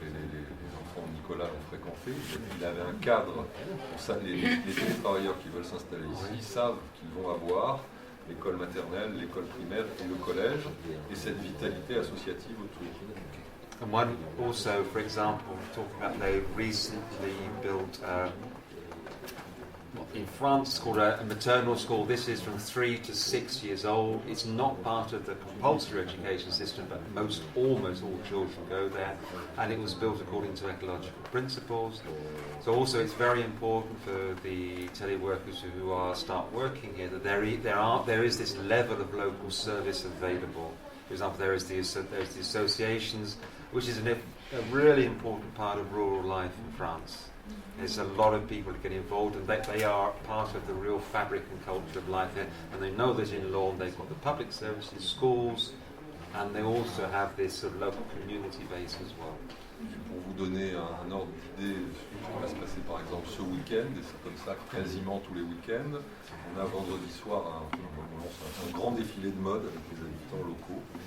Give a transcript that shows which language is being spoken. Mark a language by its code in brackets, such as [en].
[fr] Les enfants de Nicolas l'ont fréquenté. Il avait un cadre pour ça. Les télétravailleurs qui veulent s'installer ici savent qu'ils vont avoir l'école maternelle, l'école primaire et le collège, et cette vitalité associative autour. [en] And one also, for example, talking about they recently built in France it's called a maternal school. This is from 3 to 6 years old. It's not part of the compulsory education system, but almost all children go there, and it was built according to ecological principles. So also it's very important for the teleworkers who start working here that there is this level of local service available. For example, there's the associations, which is a really important part of rural life in France. There's a lot of people who get involved, and they are part of the real fabric and culture of life here. And they know that in Lormes they've got the public services, schools, and they also have this sort of local community base as well. [fr] Pour vous donner un ordre d'idée de ce qui va se passer par exemple ce week-end, et c'est comme ça quasiment tous les week-ends, on a vendredi soir un grand défilé de mode avec les habitants locaux.